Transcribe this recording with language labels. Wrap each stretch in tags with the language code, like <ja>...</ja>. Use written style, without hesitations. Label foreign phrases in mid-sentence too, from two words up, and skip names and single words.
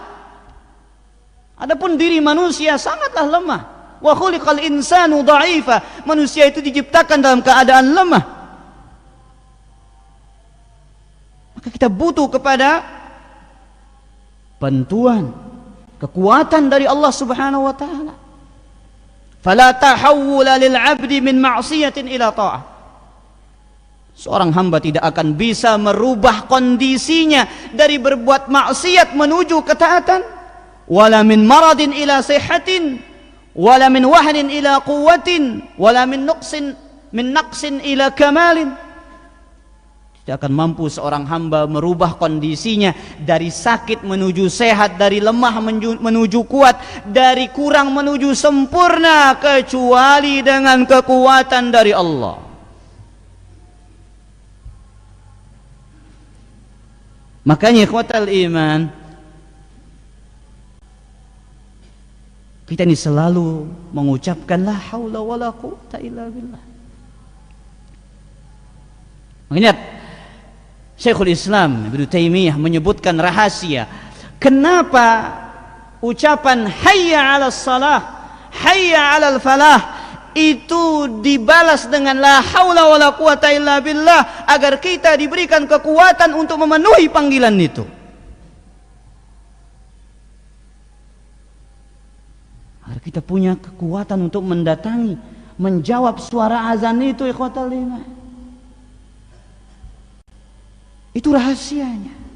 <id>Adapun diri manusia sangatlah lemah.</id> <ar>وخلق الإنسان ضعيفا,</ar> <id>manusia itu diciptakan dalam keadaan lemah. Maka kita butuh kepada bantuan, kekuatan dari Allah</id> <ar>سبحانه وتعالى. فلا تحول للعبد من معصية إلى طاعة.</ar> <id>Seorang hamba tidak akan bisa merubah kondisinya dari berbuat maksiat menuju ketaatan.</id> <ar>ولا من مرض إلى صحة، ولا من وهن إلى قوة، ولا من نقص إلى كمال.</ar> <id>Tidak akan mampu seorang hamba merubah kondisinya dari sakit menuju sehat, dari lemah menuju kuat, dari kurang menuju sempurna, kecuali dengan kekuatan dari Allah. Makanya</id> <ar>إخوة الإيمان,</ar> <id>kita ini selalu mengucapkan</id> <ar>لا حول ولا قوة إلا بالله.</ar> <id>Mengingat Syekhul Islam Ibnu Taimiyah menyebutkan rahasia kenapa ucapan</id> <ar>حي على الصلاة، حي على الفلاح</ar> <id>itu dibalas dengan</id> <ar>لا حول ولا قوة إلا بالله,</ar> <id>agar kita diberikan kekuatan untuk memenuhi panggilan itu. Agar kita punya kekuatan untuk mendatangi, menjawab suara azan itu,</id> <ar>إخوة الإيمان.</ar> <id>Itu rahasianya.</id>